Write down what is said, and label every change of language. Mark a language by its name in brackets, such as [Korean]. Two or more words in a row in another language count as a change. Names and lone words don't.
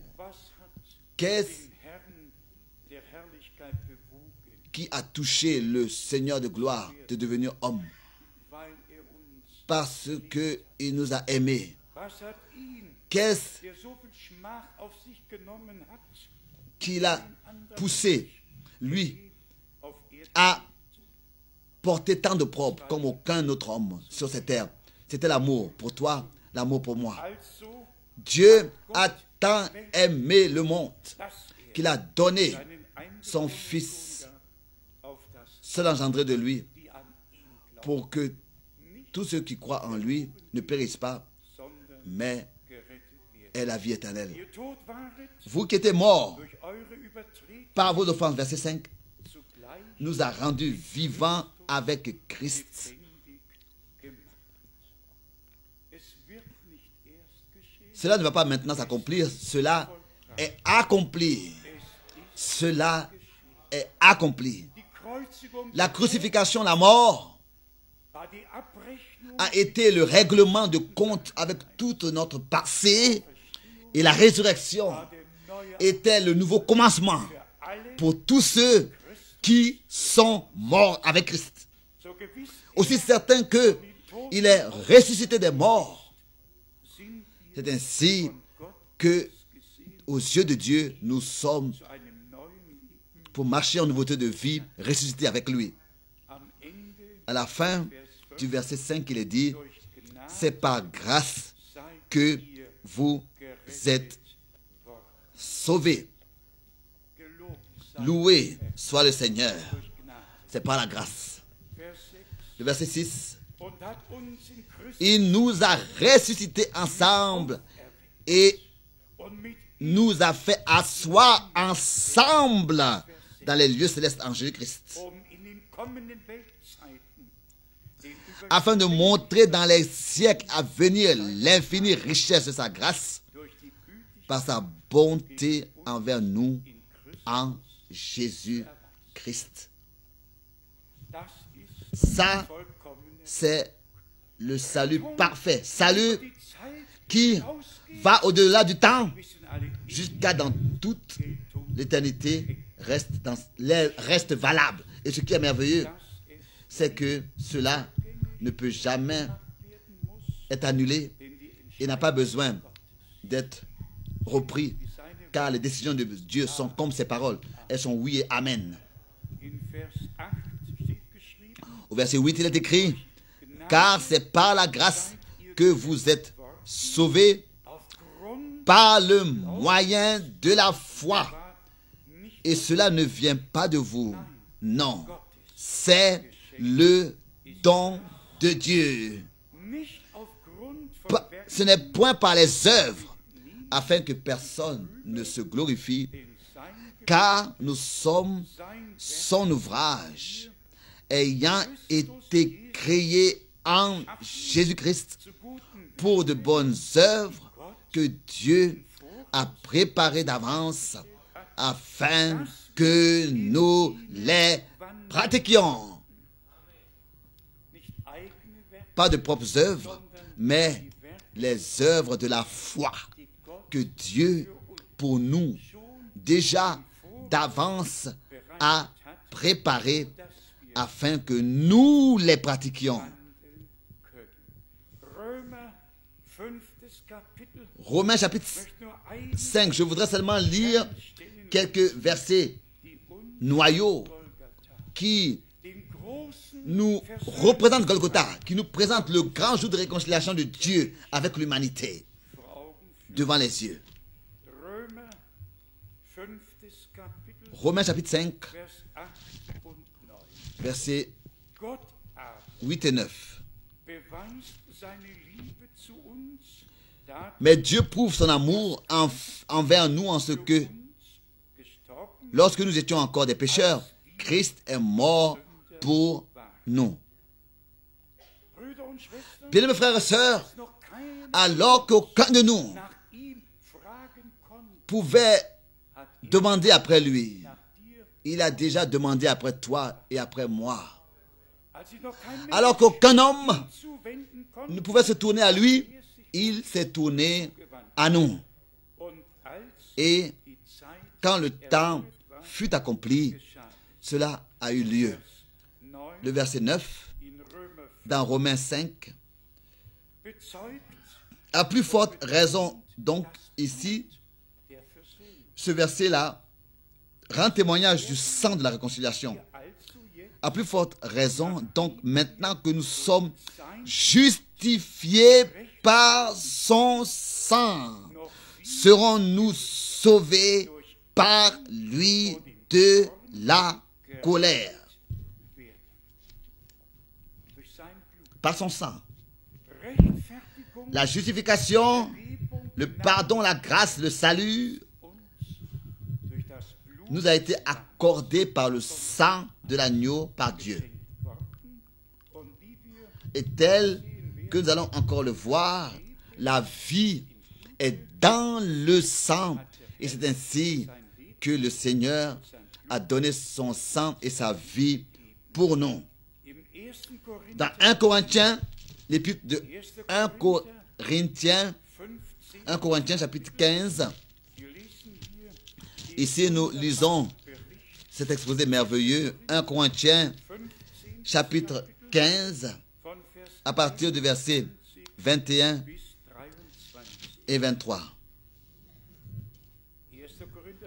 [German] was hat [French] qu'est-ce [German] den Herrn der Herrlichkeit bewogen, [French] qui a touché le Seigneur de gloire de devenir homme? [German] weil er uns [French] parce qu'il nous a aimés. [German] Was hat ihn, [French] Qu'est-ce [German] der so viel Schmach auf sich genommen hat, [French] qui l'a poussé, lui, [German] auf Erden? [French] à porter tant de propres comme aucun autre homme sur cette terre? C'était l'amour pour toi, l'amour pour moi. [German] Also, [French] Dieu a tant aimé le monde [German] dass [French] qu'il a donné [German] seinen [French] son [German] eingeborenen [French] Fils, [German] Sohn auf das, [French] seul engendré de lui, [German] die an ihn glauben, [French] pour que tous ceux qui croient en lui ne périssent pas, [German] sondern [French] mais [German] gerettet werden. [French] aient la vie éternelle. [German] Ihr tot waret [French] Vous qui étiez morts [German] durch eure Übertretungen [French] par vos offenses, verset 5, [German] zugleich [French] nous a rendus vivants avec Christ. [German] lebendig gemacht. Es wird nicht erst geschehen, [French] Cela ne va pas maintenant s'accomplir, cela est accompli. Cela est accompli. [German] die Kreuzigung [French] La crucifixion, la mort, [German] war die Abrechnung [French] a été le règlement de compte avec toute notre passé, et la résurrection [German] der neue [French] était le nouveau commencement [German] für alle, [French] pour tous ceux qui sont morts avec Christ. [German] so gewiss [French] Aussi certain que il est ressuscité des morts, [German] sind wir [French] c'est ainsi [German] von Gott [French] que, [German] gesehen [French] aux yeux de Dieu, nous sommes [German] zu einem neuen Leben. [French] pour marcher en nouveauté de vie, ressuscités avec lui. [German] Am Ende [French] À la fin du verset 5, il est dit, [German] durch Gnade [French] c'est par grâce [German] seid [French] que [German] ihr [French] vous [German] gerettet [French] êtes [German] worden. [French] sauvés. [German] Gelobt sei [French] Loué soit le Seigneur. [German] durch Gnade. [French] C'est par la grâce. [German] Vers 6. [French] Le verset 6, [German] Und hat uns in Christus [French] il nous a ressuscités ensemble et [German] und mit [French] nous a fait asseoir ensemble dans les lieux célestes en Jésus-Christ, [German] in den kommenden Weltzeiten den [French] afin de montrer dans les siècles à venir l'infinie richesse de sa grâce [German] durch die Güte [French] par sa bonté envers nous [German] in Christus. [French] en Jésus-Christ. [German] Das ist [French] Ça, [German] vollkommene [French] c'est le salut parfait. Salut [German] die Zeit [French] qui [German] ausgeht, [French] va au-delà du temps [German] wissen alle [French] jusqu'à dans toute l'éternité reste valable. Et ce qui est merveilleux, [German] dass es [French] c'est que cela ne peut jamais [German] werden muss, [French] être annulé [German] denn die [French] et n'a pas besoin d'être repris, [German] seine [French] car les décisions de Dieu sont comme ses paroles. Elles sont oui et amen. [German] in Vers 8 steht geschrieben, [French] Au verset 8, il est écrit, car c'est par la grâce que vous êtes sauvés [German] aufgrund [French] par le moyen de la foi. [German] war nicht [French] Et cela ne vient pas de vous. Non, c'est le don de Dieu. [German] nicht aufgrund von [French] Pas- Ce n'est point par les œuvres, afin que personne ne se glorifie, [German] Werken sein, [French] car nous sommes [German] sein [French] son ouvrage, ayant été créés en Jésus-Christ [German] zu guten [French] pour de bonnes œuvres que Dieu a préparées d'avance afin que nous les pratiquions. [German] nicht eigene Werke, [French] Pas de propres œuvres, mais les œuvres de la foi [German] die Gott [French] que Dieu, pour nous, déjà d'avance a préparées [German] dass wir [French] afin que nous les pratiquions. [German] handeln können. Römer 5. Kapitel. [French] Romains chapitre [German] Ich möchte nur einige [French] 5, je voudrais seulement lire [German] Stellen, [French] quelques versets [German] die uns [French] noyaux [German] Golgatha, [French] qui [German] den großen [French] nous [German] Versöhnungstag [French] représentent Golgotha, qui nous présentent le grand jour de réconciliation de Dieu avec l'humanité [German] vor Augen führen. [French] devant les yeux. [German] Römer 5. Kapitel, [French] Romains chapitre 5, [German] Vers 8 und 9. [French] versets [German] Gott aber [French] 8 et 9. [German] beweist seine Liebe zu uns, da [French] Mais Dieu prouve son amour envers nous en ce que, [German] uns gestorben [French] lorsque nous étions encore des pécheurs, Christ est mort pour nous. [German] Brüder und Schwestern, [French] Bien, mes frères et sœurs, [German] noch keiner [French] alors qu'aucun de nous [German] nach ihm fragen konnte, [French] pouvait [German] hat er [French] demander après lui, [German] nach dir, [French] il a déjà demandé après toi et après moi. [German] als sich noch kein Mensch [French] Alors qu'aucun homme [German] zuwenden [French] ne [German] konnte, [French] pouvait se tourner à lui, il s'est tourné à nous. [German] und als [French] Et [German] die Zeit [French] quand le temps fut accompli, [German] geschah, [French] cela a eu lieu. [German] Vers 9 [French] Le verset 9, [German] in Römer [French] dans Romains 5, [German] bezeugt [French] À plus forte raison, donc, ici, [German] der Versöhnung. [French] ce verset-là rend témoignage du sang de la réconciliation. [German] Also jetzt [French] À plus forte raison, donc, maintenant que nous sommes justifiés par son sang, [German] noch [French] serons-nous sauvés par lui de la colère. [German] werden. Durch sein Blut. [French] Par son sang. [German] Rechtfertigung, [French] La justification, [German] Vergebung, [French] le pardon, la grâce, le salut [German] uns durch das Blut [French] nous a été accordé par le sang de l'agneau par Dieu. [German] geschenkt worden. Und wie wir [French] Et tel que nous allons encore le voir, la vie est dans le sang. Et c'est ainsi que le Seigneur a donné son sang et sa vie pour nous. [German] im 1. Korinther [French] Dans 1 Corinthiens, l'épître de 1 Corinthiens, 15, 1 Corinthiens chapitre 15, [German] wir lesen hier [French] ici nous lisons cet exposé merveilleux, 1 Corinthiens 15 chapitre 15, [German] von Vers [French] à partir du verset 21 [German] bis 23. [French] et 23. [German] 1. Korinther